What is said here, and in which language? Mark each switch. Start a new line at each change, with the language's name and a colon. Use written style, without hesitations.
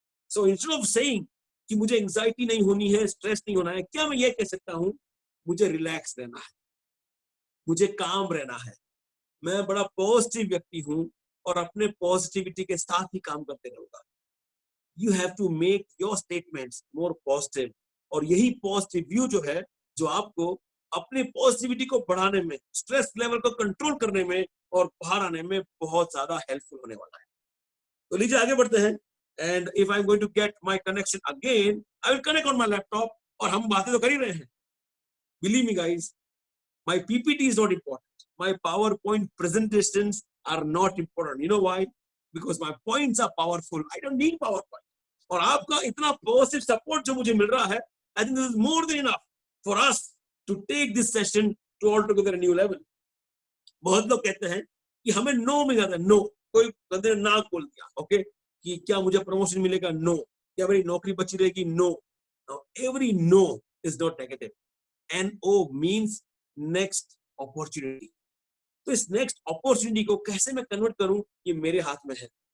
English: so instead of saying
Hindi: कि मुझे anxiety नहीं होनी है, स्ट्रेस नहीं होना है, क्या मैं ये कह सकता हूं मुझे रिलैक्स रहना है, मुझे काम रहना है, मैं बड़ा पॉजिटिव व्यक्ति हूं और अपने पॉजिटिविटी के साथ ही काम करते रहूंगा।
English: you have to make your statements more positive,
Hindi: और यही पॉजिटिव व्यू जो है जो आपको अपने पॉजिटिविटी को बढ़ाने में, स्ट्रेस लेवल को कंट्रोल करने में और बाहर आने में बहुत ज्यादा हेल्पफुल होने वाला है। तो लीजिए आगे बढ़ते हैं।
English: And if I'm going to get my connection again, I will connect on my laptop,
Hindi: और हम बातें तो कर ही रहे हैं।
English: Believe me guys, my PPT is not important. My PowerPoint presentations are not important. You know why? Because my points are powerful. I don't need PowerPoint.
Hindi: और आपका इतना positive support जो मुझे मिल रहा है,
English: I think this is more than enough for us to take this session to altogether a new level.
Hindi: बहुत लोग कहते हैं कि हमें नो मिल जाता है, नो, कोई बंदे ने ना बोल दिया, ओके, कि क्या मुझे प्रमोशन मिलेगा, नो, क्या मेरी नौकरी बची रहेगी, no.
English: Every no is not negative. NO means next opportunity.
Hindi: तो इस नेक्स्ट अपॉर्चुनिटी को कैसे मैं कन्वर्ट करूं, ये मेरे हाथ में है.